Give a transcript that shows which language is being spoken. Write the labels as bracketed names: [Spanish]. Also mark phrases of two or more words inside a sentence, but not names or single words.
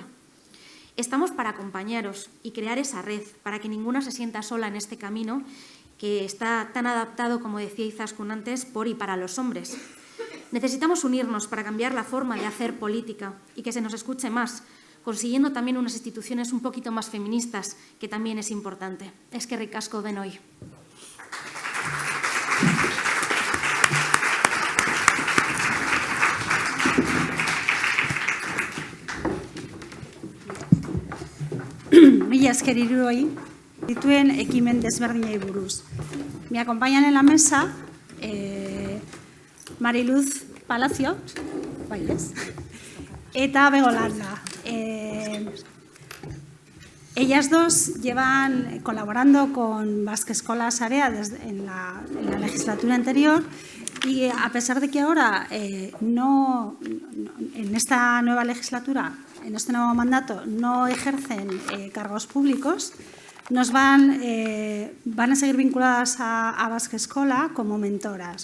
[Spanish] Estamos para acompañaros y crear esa red, para que ninguna se sienta sola en este camino que está tan adaptado, como decía Izaskun antes, por y para los hombres. Necesitamos unirnos para cambiar la forma de hacer política y que se nos escuche más, consiguiendo también unas instituciones un poquito más feministas, que también es importante. [Basque] Eskerrik asko denoi. Mila esker hiruoi dituen ekimen desberdinei buruz. [Spanish] Me acompañan en la mesa Mariluz Palacio, bailes, eta Begolanda. Ellas dos llevan colaborando con Basque Escola Sarea en la legislatura anterior Y a pesar de que ahora en esta nueva legislatura, en este nuevo mandato, no ejercen cargos públicos, van a seguir vinculadas a Basque Escola como mentoras.